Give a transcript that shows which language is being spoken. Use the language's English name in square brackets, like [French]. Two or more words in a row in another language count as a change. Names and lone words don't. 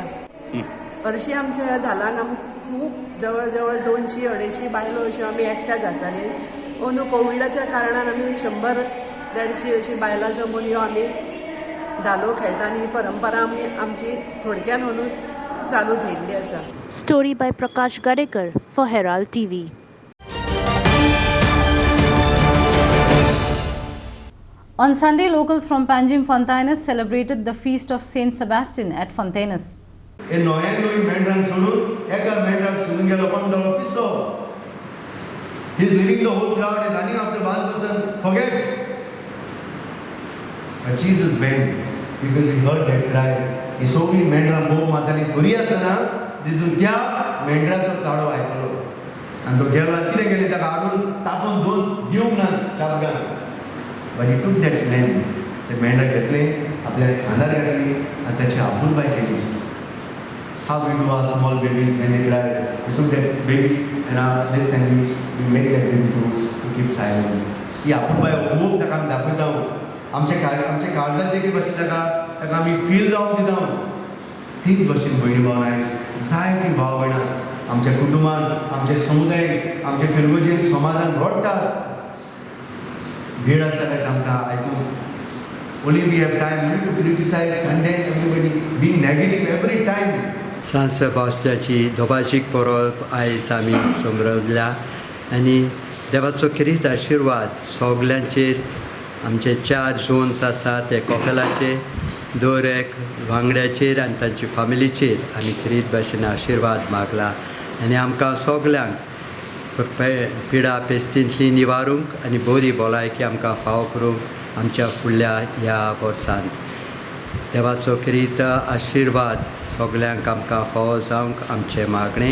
[Konkani] हरशीं आमच्या ह्या धालांक खूब जवळ जवळ 200-250 बायलो अश्यो आमी एकठांय जाताली. अंदू कोविडाच्या कारणान आमी 100-150 अशी बायलां जमून ह्यो आमी धालो खेळटा आनी ही परंपरा आमी आमची थोडक्यान अंदूच चालू ठेयल्ली आसा. [English] Story by Prakash Gadekar for Herald TV. On Sunday, locals from Panjim Fontaines celebrated the feast of Saint Sebastian at Fontaines. [Konkani] हे नोई मेंढरांक सोडून एका मेंढराक सोडून गेलो पण तो पिसो. [English] He is leaving the whole crowd and running after one person. Forget. But Jesus went because he heard that cry. [Konkani] ही सगळी मेंढरां भोव माताली बरी आसतना दिसून त्या मेंढराचो ताळो आयकलो आनी तो गेलो आनी कितें केलें ताका हाडून तापोवन दिवंक ना चाबगान. [English] But he took that lamb. [Konkani] ते मेंढरां घेतलें आपल्या खांदार घातली आनी ताची आपुलबाय केली. [English] How we do our small babies when they cry. We took that baby and this and we make that baby to keep silence. [Konkani] ही आपुलबाय खूब ताका आमी दाखयता. आमचे काळजाचे की भाशेन ताका आमी फील जावन दिता. तीच भशेन भयणी भावनां जायतीं भाव भयणां आमच्या कुटुंबान आमच्या समुदायाक आमच्या फिरगोजेन समाजान रडटात. भेड आसा काय आमकां आयकूंक. [English] Only we have time to criticize, condemn everybody, being negative every time. [Konkani] सांत सेबास्त्याची दोबाशीक परब आयज आमी समरवल्या आनी देवाचो खरीच आशिर्वाद सगल्यांचेर आमचे 4 झोन्स आसात ते कॉकलाचे 2 वांगड्याचेर आनी तांचे फॅमिलीचेर आमी खरीच भाशेन आशिर्वाद मागला आनी आमकां सगल्यांक पिडा पेस्तींतली निवारूंक आनी बरी भलायकी आमकां फाव करूंक आमच्या फुडल्या ह्या वर्सान देवाचो खरीत आशिर्वाद सगल्यांक आमकां फावो जावंक आमचें मागणें.